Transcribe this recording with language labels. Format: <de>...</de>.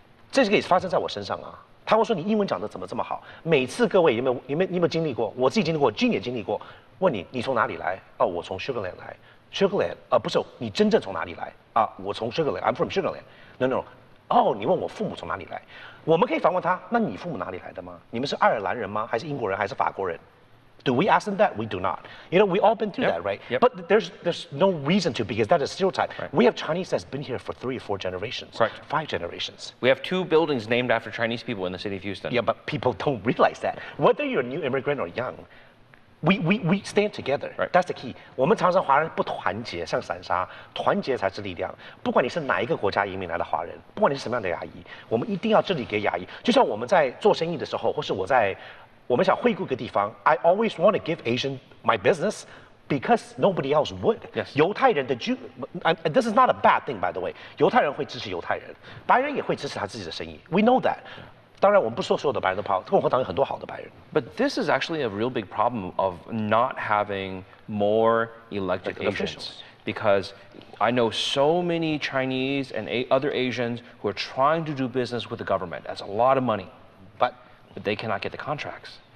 <zh>这个也发生在我身上啊。他会说你英文讲得怎么这么好？每次各位有没有经历过？我自己经历过，Jin也经历过。问你从哪里来？哦，我从 Sugarland 来。Sugarland 不是你真正从哪里来啊？我从 Sugarland，</zh> <en>I'm from Sugarland。No。</en> <zh>哦，你问我父母从哪里来？我们可以反问他，那你父母哪里来的吗？你们是爱尔兰人吗？还是英国人？还是法国人？</zh> <en>Do we ask them that? We do not. You know, we all been through that, right? Yep. But there's no reason to because that is stereotype. Right. We have Chinese that's been here for 3 or 4 generations, Correct. 5 generations. We have 2 buildings named after Chinese people in the city of Houston. Yeah, but people don't realize that. Whether you're a new immigrant or young, we stand together. Right. That's the key.</en> <zh>我们常常华人不团结，像散沙，团结才是力量。不管你是哪一个国家移民来的华人，不管你是什么样的亚裔，我们一定要致力给亚裔。就像我们在做生意的时候，或是我们想惠顾一个地方</zh> <en>，I always want to give Asian my business because nobody else would. Yes.</en> <zh>犹太人的</zh> <en>this is not a bad thing, by the way.</en> <zh>犹太人会支持犹太人，白人也会支持他自己的生意。</zh> <en>We know that.</en> <zh>当然，我们不说所有的白人都跑，共和党有很多好的白人。</zh> <en>But this is actually a real big problem of not having more elected Asians. Officials. Because I know so many Chinese and other Asians who are trying to do business with the government. That's a lot of money, but they cannot get the contracts.</en>